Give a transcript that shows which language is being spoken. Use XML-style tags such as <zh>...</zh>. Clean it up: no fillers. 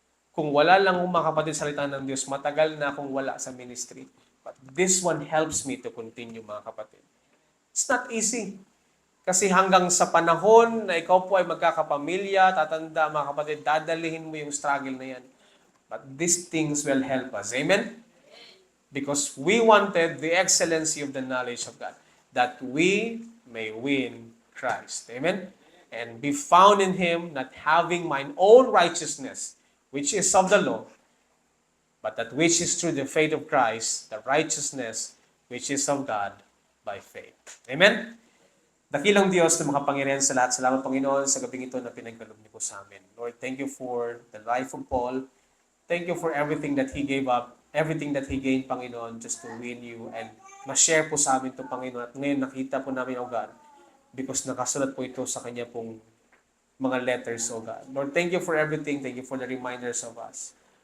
<tl>Kung wala lang mga kapatid salita ng Diyos, matagal na akong wala sa ministry.</tl> <en>But this one helps me to continue,</en> <tl>mga kapatid.</tl> <en>It's not easy.</en> <tl>Kasi hanggang sa panahon na ikaw po ay magkakapamilya, tatanda, mga kapatid, dadalihin mo yung struggle na yan.</tl> <en>But these things will help us. Amen? Because we wanted the excellency of the knowledge of God, that we may win Christ. Amen? And be found in Him, not having mine own righteousness, which is of the law, but that which is through the faith of Christ, the righteousness which is of God by faith.</en> <tl>Amen? Dakilang Diyos na makapangyarihan sa lahat. Salamat, Panginoon, sa gabing ito na pinagkaloob niyo po sa amin.</tl> <en>Lord, thank you for the life of Paul. Thank you for everything that he gave up, everything that he gained, Panginoon, just to win you.</en> <tl>And ma-share po sa amin ito, Panginoon. At ngayon nakita po namin, O God, because nakasulat po ito sa kanya pong mga letters, O God.</tl> <en>Lord, thank you for everything. Thank you for the reminders of us.</en>